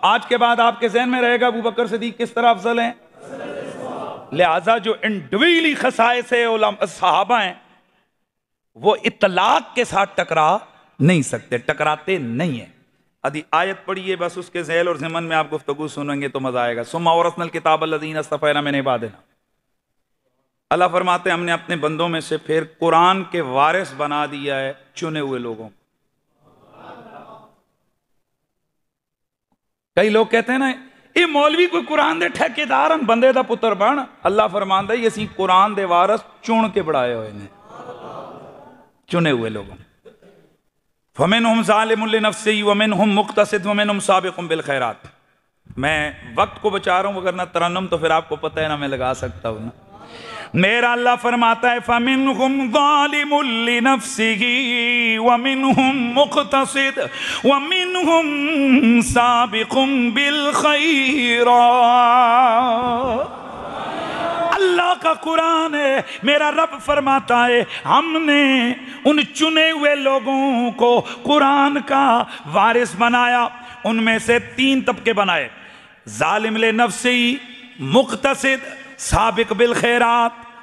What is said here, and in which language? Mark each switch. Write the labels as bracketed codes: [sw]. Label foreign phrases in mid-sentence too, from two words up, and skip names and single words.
[hi] आज के बाद आपके जहन में रहेगा अबू बकर सिद्दीक किस तरह अफजल हैं। लिहाजा जो इंडिविजुअली खसाइस सहाबा हैं वो इतलाक के साथ टकरा नहीं सकते, टकराते नहीं है। अभी आयत पढ़िए बस, उसके ज़ैल और ज़मन में आप गुफ्तगू सुनेंगे तो मजा आएगा। [ar] ثم أورثنا الكتاب الذين اصطفينا من عبادنا. [hi] अल्लाह फरमाते हैं हमने अपने बंदों में से फिर कुरान के वारिस बना दिया है चुने हुए लोगों। कई लोग कहते हैं ना ये मौलवी कोई [pa] ਕੁਰਾਨ ਦੇ ਠੇਕੇਦਾਰ ਬੰਦੇ ਦਾ ਪੁੱਤਰ ਬਣ। ਅੱਲਾਹ ਫ਼ਰਮਾਂਦਾ ਏ ਅਸੀਂ ਕੁਰਾਨ ਦੇ ਵਾਰਿਸ ਚੁਣ ਕੇ ਬੜ੍ਹਾਏ ਹੋਏ ਨੇ, ਚੁਣੇ ਹੋਏ ਲੋਗੋਂ। [ar] فمنهم ظالم لنفسه ومنهم مقتصد ومنهم سابق بالخيرات. [hi] मैं वक्त को बचा रहा हूं, वरना तरन्नुम तो फिर आपको पता है ना मैं लगा सकता हूं ना। मेरा अल्लाह फरमाता है [ar] فمنهم ظالم لنفسه ومنهم مقتصد ومنهم سابق بالخيرات. [hi] अल्लाह का कुरान है, मेरा रब फरमाता है हमने उन चुने हुए लोगों को कुरान का वारिस बनाया। उनमें से 3 तबके बनाए, [ar] ظالم لنفسه, [hi] मुक़तसिद, [ar] سابق بالخيرات.